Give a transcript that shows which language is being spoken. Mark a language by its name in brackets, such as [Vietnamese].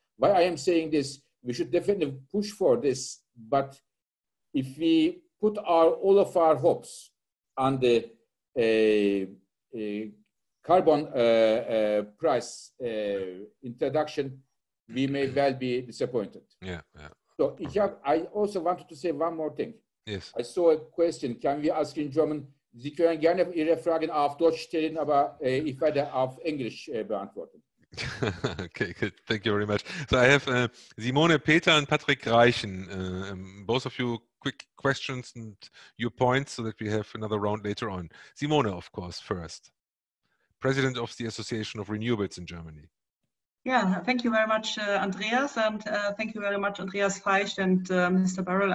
[English] Why I am saying this, we should definitely push for this, but if we put all of our hopes on the carbon price introduction, we may well be disappointed. Yeah. So I also wanted to say one more thing. Yes. I saw a question. Can we ask in German? [German] Sie können gerne Ihre Fragen auf Deutsch stellen, aber ich werde auf Englisch beantworten. [English] Okay, good. Thank you very much. So I have Simone, Peter, and Patrick Reichen. Both of you, quick questions and your points so that we have another round later on. Simone, of course, first. President of the Association of Renewables in Germany. Yeah, thank you very much, Andreas, and thank you very much, Andreas Feicht and Mr. Birol.